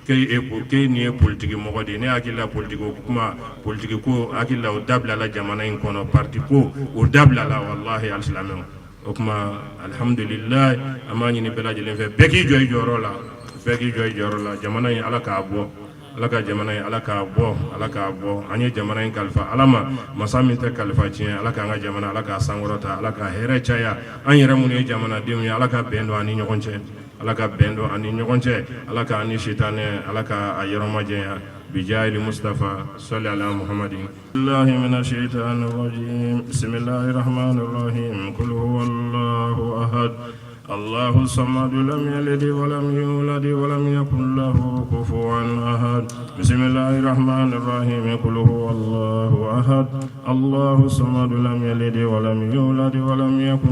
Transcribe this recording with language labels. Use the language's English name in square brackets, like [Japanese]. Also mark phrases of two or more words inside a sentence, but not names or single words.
[Bambara] k'e nin ye politiki mɔgɔ de ye ne hakili la politiki ko hakili la o dabilala jamana in kɔnɔ parti ko o dabilala wallahi alisilamɛw o kuma alhamdulillah an b'a ɲini bɛɛ lajɛlen fɛ bɛɛ k'i jɔ i jɔyɔrɔ la jamana in Ala k'a bɔ Ala ka jamana in Ala k'a bɔ an ye jamana in kalifa Ala ma masa min tɛ kalifa tiɲɛ Ala k'an ka jamana Ala k'a sankɔrɔta Ala ka hɛrɛ caya an yɛrɛ minnu ye jamanadenw ye Ala ka bɛn don an ni ɲɔgɔn cɛ Ala ka an ni sitanɛ Ala ka a yɔrɔ majanya [Arabic] بجاه المصطفى صلى على محمد الله من الشيطان الرجيم بسم الله الرحمن الرحيم قل هو الله أحد الله الصمد لم يلد ولم يولد ولم يكن له كفوا أحد بسم الله الرحمن الرحيم قل هو الله أحد الله الصمد لم يلد ولم يولد ولم يكن